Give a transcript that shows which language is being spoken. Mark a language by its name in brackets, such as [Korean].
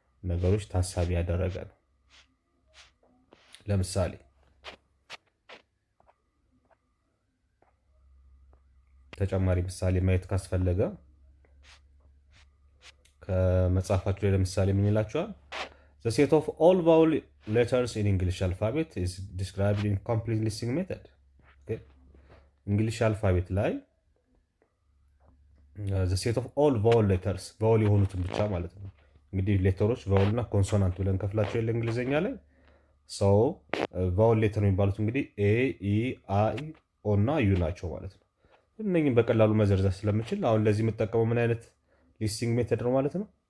[Amharic] ነገሮች ታሳቢ ያደረገ ነው። ለምሳሌ ተጨማሪ ምሳሌ ማየት ካስፈለገ ከመጽሐፋችሁ ላይ ለምሳሌ ምን ይላችኋል? [English] The set of all vowel letters in English alphabet is described in complete listing method. [Amharic] እንግሊሽ አልፋቤት ላይ [English] the set of all vowel letters [Amharic] ቫውል የሆኑትን ብቻ ማለት ነው። እንግዲህ ሌተሮች ቫውል እና ኮንሶናንት ብለን ከፍላቸው የለ እንግሊዝኛ ላይ ሰው ቫውል ሌተር የሚባሉት እንግዲህ ኤ፣ ኢ፣ አይ፣ ኦ እና ዩ ናቸው ማለት ነው። እነኝም በቀላሉ መዘርዘር ስለምችል አሁን ለዚህ የምጠቀመው ምን አይነት ሊስቲንግ ሜተድ ነው ማለት ነው?